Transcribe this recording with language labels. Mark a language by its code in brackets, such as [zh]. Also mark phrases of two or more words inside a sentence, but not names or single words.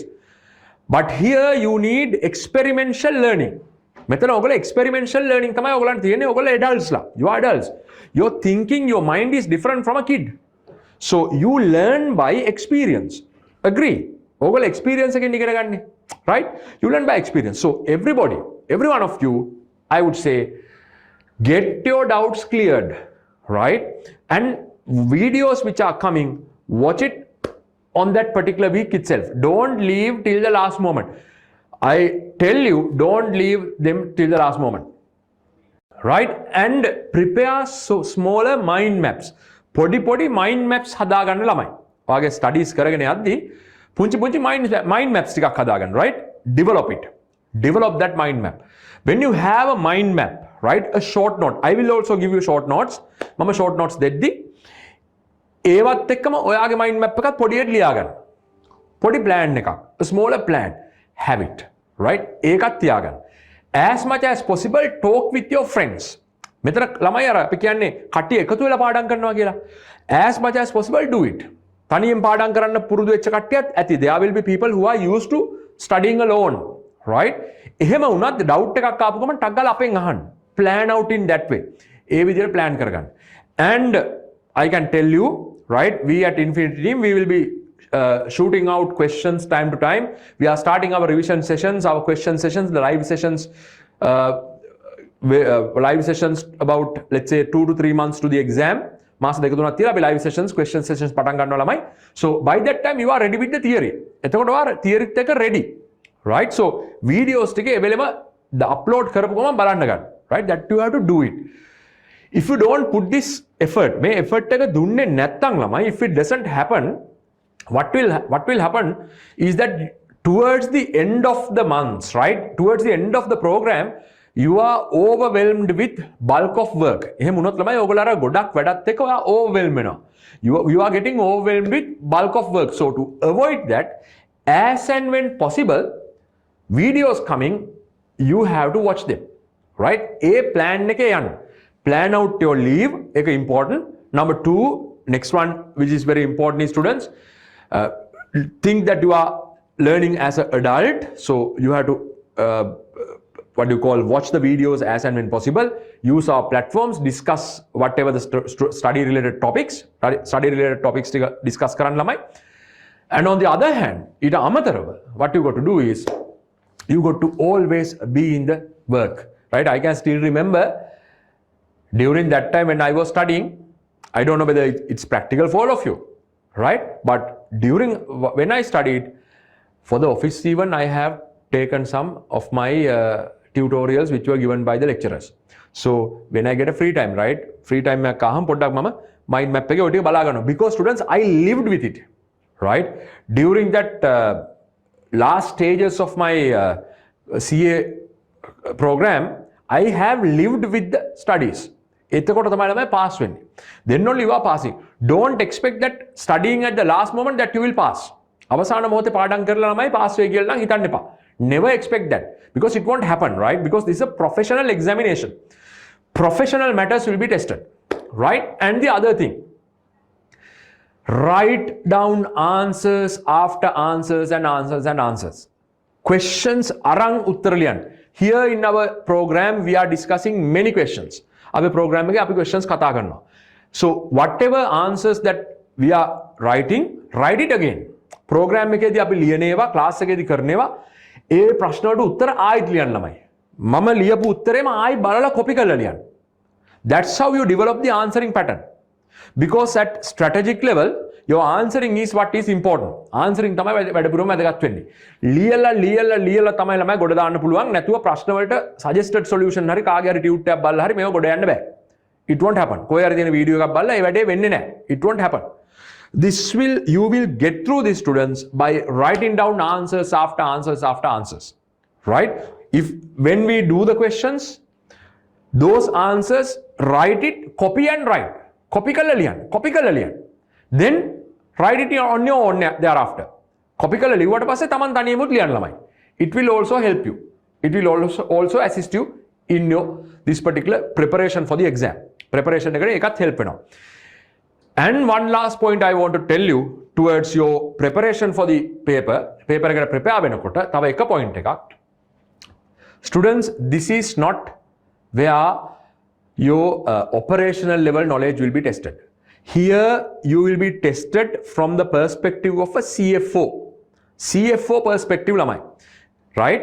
[en] But here you need experiential learning. [si] මෙතන ඔයගොල්ලෝ [en] experiential learning [si] තමයි ඔයගොල්ලන්ට තියෙන්නේ. ඔයගොල්ලෝ adults ලා. [en] You are adults. Your thinking, your mind is different from a kid. So you learn by experience. Agree? [si] ඔයගොල්ලෝ experience එකෙන් ඉගෙන ගන්න. [en] Right? You learn by experience. So everybody, every one of you, I would say, get your doubts cleared. Right? And videos which are coming, watch it on that particular week itself. Don't leave till the last moment. I tell you, don't leave them till the last moment. Right? And prepare smaller mind maps. [si] පොඩි [en] mind maps [si] හදාගන්න ළමයි. ඔයාගේ studies කරගෙන යද්දී පුංචි [en] mind maps [si] ටිකක් හදාගන්න, [en] right? Develop it. Develop that mind map. When you have a mind map, right? A short note. I will also give you short notes. [si] මම [en] short notes [si] දෙද්දී ඒවත් එක්කම ඔයාගේ [en] mind map [si] එකත් පොඩියට ලියාගන්න. පොඩි plan එකක්. [en] A smaller plan. Have it, right? [si] ඒකත් තියාගන්න. [en] As much as possible, talk with your friends. [si] මෙතන ළමයි අර අපි කියන්නේ කට්ටිය එකතු වෙලා පාඩම් කරනවා කියලා. [en] As much as possible, do it. [si] තනියෙන් පාඩම් කරන්න පුරුදු වෙච්ච කට්ටියත් ඇති. [en] There will be people who are used to studying alone, right? [si] එහෙම වුණත් doubt එකක් ආපු ගමන් ටක් ගාලා අපෙන් අහන්න. [en] Plan out in that way. [si] ඒ විදිහට plan කරගන්න. [en] And I can tell you, right, we at Infinity Team, we will be shooting out questions time to time. We are starting our revision sessions, our question sessions, the live sessions, live sessions about, let's say, 2 to 3 months to the exam. මාස දෙක තුනක් තියලා අපි live sessions, question sessions පටන් ගන්නවා ළමයි. So by that time you are ready with the theory. [si] එතකොට ඔයා theory එක ready. [en] Right? So videos [si] ටික එවෙලෙම upload කරපු ගමන් බලන්න ගන්න. [en] Right? That you have to do it. If you don't put this effort, [si] මේ effort එක දුන්නේ නැත්තම් ළමයි, [en] if it doesn't happen, what will happen is that towards the end of the months, right? Towards the end of the program, you are overwhelmed with bulk of work. [si] එහෙම වුණොත් ළමයි ඔයගොල්ලෝ අර ගොඩක් වැඩත් එක්ක ඔයා overwhelmed වෙනවා. [en] You are getting overwhelmed with bulk of work. So to avoid that, as and when possible, videos coming, you have to watch them. Right? A plan [si] එකේ යන්න. [en] Plan out your leave, එක important. Number 2, next one, which is very important is students, think that you are learning as an adult. So you have to, watch the videos as and when possible. Use our platforms, discuss whatever the study related topics discuss [si] කරන්න ළමයි. [en] And on the other hand, [si] ඊට අමතරව, [en] what you got to do is, you got to always be in the work. Right? I can still remember during that time when I was studying, I don't know whether it's practical for all of you, right? But when I studied for the office even, I have taken some of my tutorials which were given by the lecturers. So when I get a free time, right? Free time [si] එකක් අහම් පොඩ්ඩක් මම [en] mind map [si] එකේ ඔය ටික බලා ගන්නවා. [en] Because students, I lived with it, right? During that last stages of my CA program, I have lived with the studies. [si] එතකොට තමයි ළමයි pass වෙන්නේ. [en] Then only you are passing. Don't expect that studying at the last moment that you will pass. [si] අවසාන මොහොතේ පාඩම් කරලා ළමයි pass වෙයි කියලා නම් හිතන්න එපා. [en] Never expect that, because it won't happen, right? Because this is a professional examination. Professional matters will be tested, right? And the other thing, write down answers after answers and answers and answers. Questions [si] අරං උත්තර ලියන්. [en] Here in our program, we are discussing many questions. Our program [si] එකේ අපි questions කතා කරනවා. [en] So whatever answers that we are writing, write it again. [si] Program එකේදී අපි ලියනේවා, class එකේදී කරනේවා, ඒ ප්‍රශ්න වලට උත්තර ආයෙත් ලියන්න ළමයි. මම ලියපු උත්තරේම ආයෙ බලලා copy කරලා ලියන්න. [en] That's how you develop the answering pattern. Because at strategic level, your answering is what is important. [si] Answering තමයි වැඩපුරම වැදගත් වෙන්නේ. ලියලා තමයි ළමයි ගොඩ දාන්න පුළුවන්. නැතුව ප්‍රශ්න වලට [en] suggested solution [si] හරි කාගේ හරි tube එකක් බලලා හරි මේව ගොඩ යන්න බෑ. [en] It won't happen. [si] කොහේ හරි තියෙන වීඩියෝ එකක් බලලා ඒ වැඩේ වෙන්නේ නැහැ. [en] It won't happen. You will get through these students by writing down answers after answers after answers. Right? When we do the questions, those answers, write it, copy and write. [si] Copy කරලා ලියන්න. [en] Then write it on your own thereafter. [si] Copy කරලා ලිව්වට පස්සේ තමන් තනියමුත් ලියන්න ළමයි. [en] It will also help you. It will also assist you in this particular preparation for the exam. [si] Preparation එකට ඒකත් help වෙනවා. [en] And one last point I want to tell you towards your preparation for the paper [si] එකට prepare වෙනකොට තව එක point එකක්. [en] Students, this is not where your operational level knowledge will be tested. Here you will be tested from the perspective of a CFO perspective lamai, right?